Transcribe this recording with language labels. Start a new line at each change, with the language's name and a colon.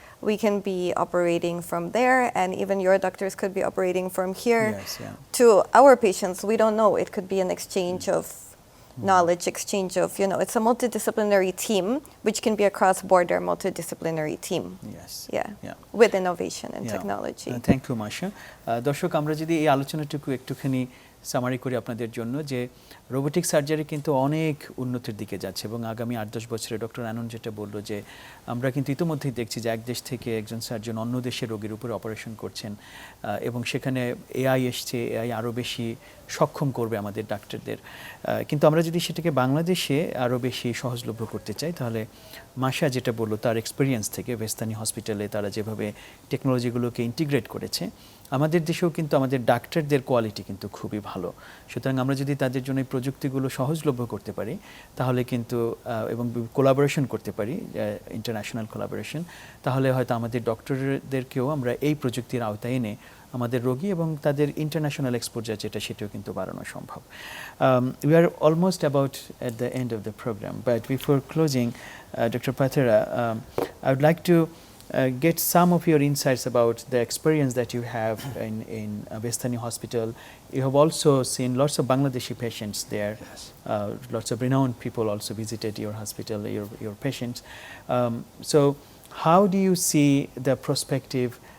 English: We can be operating from there, and even your doctors could be operating from here to our patients. We don't know. It could be an exchange of knowledge, exchange of, it's a multidisciplinary team, which can be a cross-border multidisciplinary team. With innovation and technology. Thank you, Masha.
Bangla: দর্শক, আমরা যদি এই আলোচনাটুকু একটুখানি summary করি আপনাদের জন্য, যে robotic surgery কিন্তু অনেক উন্নতির দিকে যাচ্ছে এবং আগামী 8-10 বছরে ডক্টর আনন যেটা বললো, যে আমরা কিন্তু ইতিমধ্যেই দেখছি যে এক দেশ থেকে একজন সার্জন অন্য দেশের রোগীর উপরে অপারেশন করছেন এবং সেখানে এআই এসছে, এআই আরও বেশি সক্ষম করবে আমাদের ডাক্তারদের। কিন্তু আমরা যদি সেটাকে বাংলাদেশে আরও বেশি সহজলভ্য করতে চাই, তাহলে মাশা যেটা বললো তার এক্সপিরিয়েন্স থেকে, ভেস্তানি হসপিটালে তারা যেভাবে টেকনোলজিগুলোকে ইন্টিগ্রেট করেছে, আমাদের দেশেও কিন্তু আমাদের ডাক্তারদের কোয়ালিটি কিন্তু খুবই ভালো। সুতরাং আমরা যদি তাদের জন্য এই প্রযুক্তিগুলো সহজলভ্য করতে পারি, তাহলে কিন্তু এবং কোলাবোরেশন করতে পারি, ইন্টারন্যাশনাল কোলাবোরেশন, তাহলে হয়তো আমাদের ডক্টরদেরকেও আমরা এই প্রযুক্তির আওতায় এনে আমাদের রোগী এবং তাদের ইন্টারন্যাশনাল এক্সপোজার যেটা, সেটাও কিন্তু বাড়ানো সম্ভব।
English: We are almost about at the end of the program, but before closing, Dr. Pattara, I would like to get some of your insights about the experience that you have in Vejthani Hospital. You have also seen lots of Bangladeshi patients there. Lots of renowned people also visited your hospital, your patients. So how do you see the prospective